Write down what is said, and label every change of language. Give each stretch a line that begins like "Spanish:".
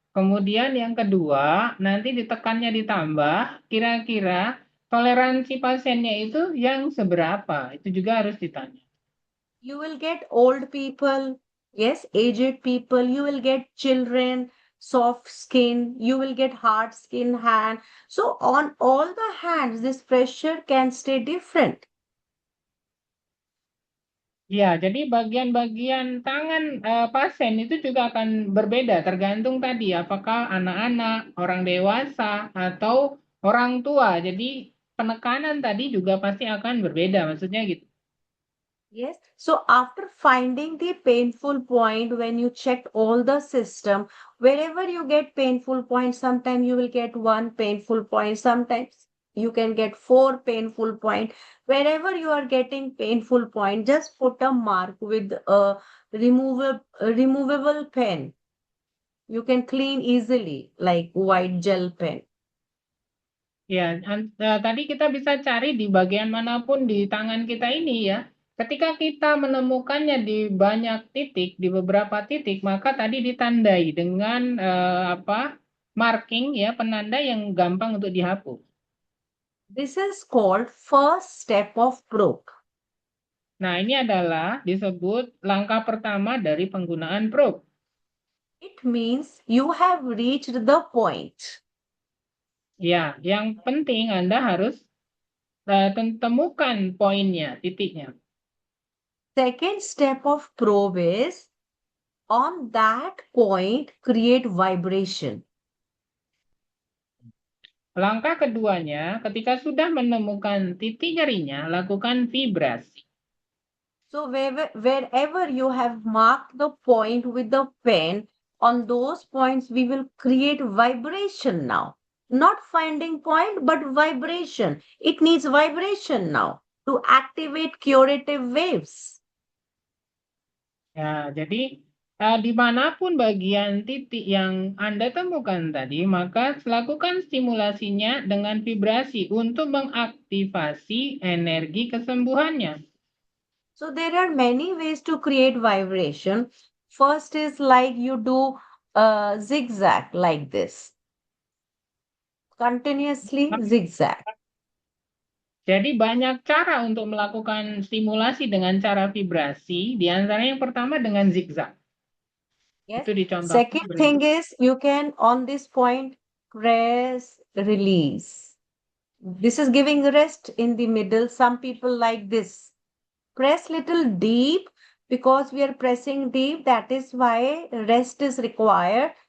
Indonesian: Kemudian yang kedua, nanti ditekannya ditambah, kira-kira toleransi pasiennya itu yang seberapa? Itu juga harus ditanya.
English: You will get old people, yes, aged people, you will get children, soft skin, you will get hard skin hand. So on all the hands, this pressure can stay different.
Indonesian: Ya, jadi bagian-bagian tangan pasien itu juga akan berbeda, tergantung tadi apakah anak-anak, orang dewasa, atau orang tua. Jadi penekanan tadi juga pasti akan berbeda, maksudnya gitu.
English: Yes. So after finding the painful point, when you check all the system, wherever you get painful point, sometimes you will get one painful point, sometimes you can get four painful point. Wherever you are getting painful point, just put a mark with a removable pen. You can clean easily, like white gel pen.
Indonesian: Ya, tadi kita bisa cari di bagian manapun di tangan kita ini ya. Ketika kita menemukannya di banyak titik, di beberapa titik, maka tadi ditandai dengan
English: marking
Indonesian: ya, penanda yang gampang untuk dihapus.
English: This is called first step of probe.
Indonesian: Nah, ini adalah disebut langkah pertama dari penggunaan probe.
English: It means you have reached the point.
Indonesian: Ya, yang penting Anda harus temukan poinnya, titiknya.
English: Second step of probe is on that point create vibration.
Indonesian: Langkah keduanya, ketika sudah menemukan titik nyerinya, lakukan vibrasi.
English: So wherever you have marked the point with the pen, on those points we will create vibration now. Not finding point, but vibration. It needs vibration now to activate curative waves.
Indonesian: Ya, jadi dimanapun bagian titik yang Anda temukan tadi, maka lakukan stimulasinya dengan vibrasi untuk mengaktifasi energi kesembuhannya.
English: So there are many ways to create vibration. First is like you do a zigzag like this. Continuously zigzag.
Indonesian: Jadi banyak cara untuk melakukan stimulasi dengan cara vibrasi, di antara yang pertama dengan zigzag.
English: Yes.
Indonesian: Itu dicontohkan
English: Second thing is you can on this point press, release. This is giving rest in the middle. Some people like this. Press little deep because we are pressing deep. That is why rest is required.